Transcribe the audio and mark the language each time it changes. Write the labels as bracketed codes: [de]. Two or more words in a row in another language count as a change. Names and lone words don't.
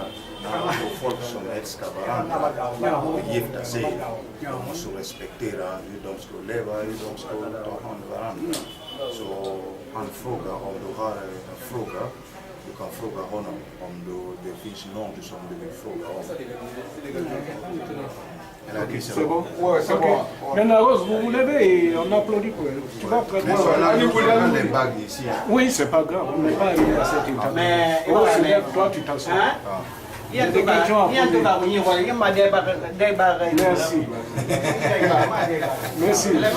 [sv] När folk som älskar varandra och gifta sig, de måste respektera hur de ska leva, hur de ska ta hand om varandra. Så han frågar om du har en fråga. Du kan fråga honom om det finns något som du vill fråga om. [fr] C'est bon? Ouais, c'est bon. Maintenant, Rose, vous vous levez et on applaudit pour elle. Tu vas prendre les bagues ici. Oui, c'est pas grave, on n'est pas arrivé à cet état. Mais toi, tu t'assois. Merci. Merci.